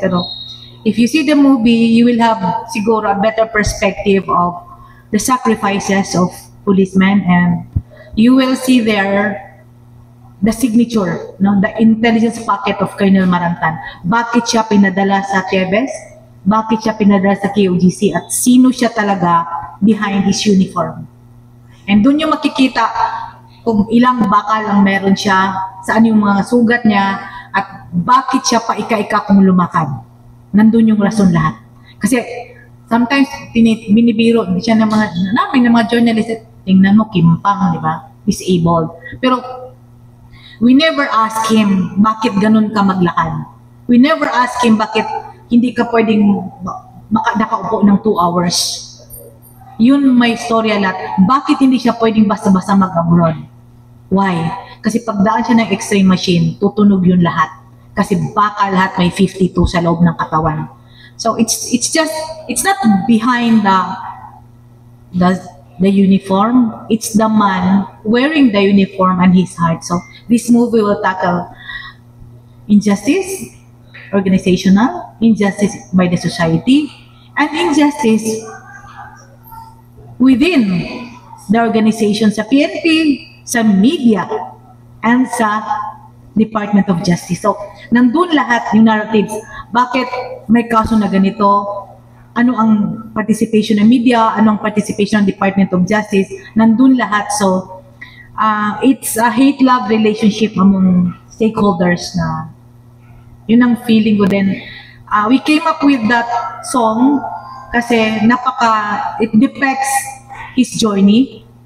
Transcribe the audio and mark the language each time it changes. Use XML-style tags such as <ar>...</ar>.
<en>Pero, if you see the movie, you will have siguro a better perspective of the sacrifices of policemen, and you will see there the signature, no, the intelligence packet of Colonel Marantan.</en> <tl>Bakit siya pinadala sa Tebes? Bakit siya pinadala sa KOGC? At sino siya talaga behind his uniform? And doon yung makikita kung ilang bakal ang meron siya, saan yung mga sugat niya, at bakit siya pa ika-ika kung lumakad. Nandun yung rason lahat. Kasi sometimes binibiro siya ng mga journalist, tingnan mo, kimpang, di ba? Disabled. Pero we never ask him, bakit ganun ka maglakad? We never ask him, bakit hindi ka pwedeng nakaupo ng 2 hours? Yun may storya lahat. Bakit hindi siya pwedeng basta-basta mag-abroad? Why? Kasi pagdaan siya ng x-ray machine, tutunog yun lahat. Kasi baka lahat may 52 sa loob ng katawan.</tl> <en>So it's not behind the uniform. It's the man wearing the uniform and his heart. So this movie will tackle injustice, organizational, injustice by the society, and injustice within the organization sa PNP, sa media, and sa Department of Justice.</en> <tl>So, nandun lahat yung narratives. Bakit may kaso na ganito? Ano ang participation ng media? Ano ang participation ng Department of Justice? Nandun lahat.</tl> <en>So, it's a hate-love relationship among stakeholders na yun ang feeling ko din. We came up with that song kasi it depicts his journey.</en>